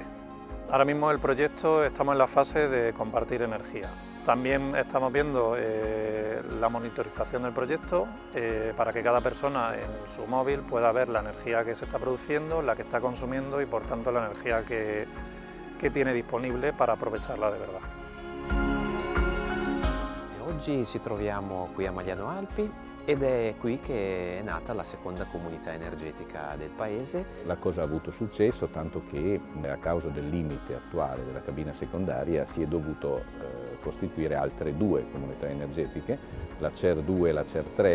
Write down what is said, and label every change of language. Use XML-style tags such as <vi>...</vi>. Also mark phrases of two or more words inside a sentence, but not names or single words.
<es>Ahora mismo el proyecto estamos en la fase de compartir energía. También estamos viendo la monitorización del proyecto para que cada persona en su móvil pueda ver la energía que se está produciendo, la que está consumiendo y por tanto la energía que tiene disponible para aprovecharla de verdad.</es> <it>Oggi ci troviamo qui a Magliano Alpi ed è qui che è nata la seconda comunità energetica del paese. La cosa ha avuto successo tanto che a causa del limite attuale della cabina secondaria si è dovuto costituire altre 2 comunità energetiche, la CER 2 e la CER 3.</it>